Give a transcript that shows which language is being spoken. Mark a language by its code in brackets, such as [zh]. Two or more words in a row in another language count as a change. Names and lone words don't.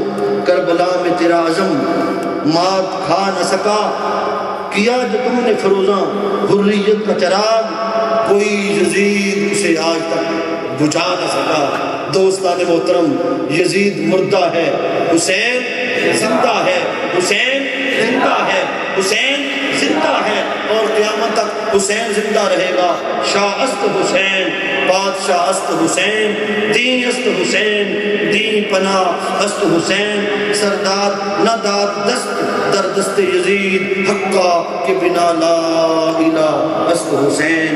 [ur] کربلا میں تیرا عزم مات کھا نہ سکا, کیا جو تم نے فروزاں حریت کا چراغ, کوئی یزید اسے آج تک بجھا نہ سکا. دوستان محترم یزید مردہ ہے, حسین زندہ ہے, حسین زندہ ہے, حسین زندہ ہے اور قیامت تک حسین زندہ رہے گا. [fa] شاہ است حسین, بادشاہ است حسین, دین است حسین, دین پناہ است حسین. سردار نہ داد دست در دست یزید, حقا کے بنا لا الہ است حسین.